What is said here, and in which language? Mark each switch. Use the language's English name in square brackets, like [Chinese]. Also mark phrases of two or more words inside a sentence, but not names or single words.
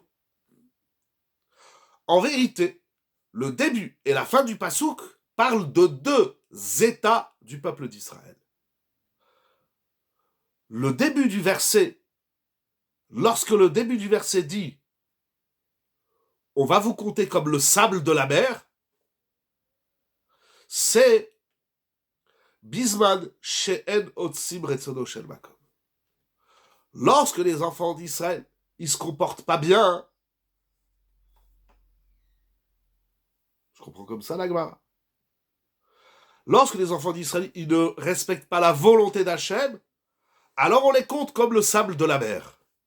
[French] En vérité, le début et la fin du pasouk parle de deux états du peuple d'Israël. Le début du verset, lorsque le début du verset dit « On va vous compter comme le sable de la mer », c'est « [Hebrew] בזמן שאין עושים רצונו של מקום ». [French] Lorsque les enfants d'Israël, ils se comportent pas bien, je comprends comme ça la Gemara. Lorsque les enfants d'Israël, ils ne respectent pas la volonté d'Hachem, alors on les compte comme le sable de la mer.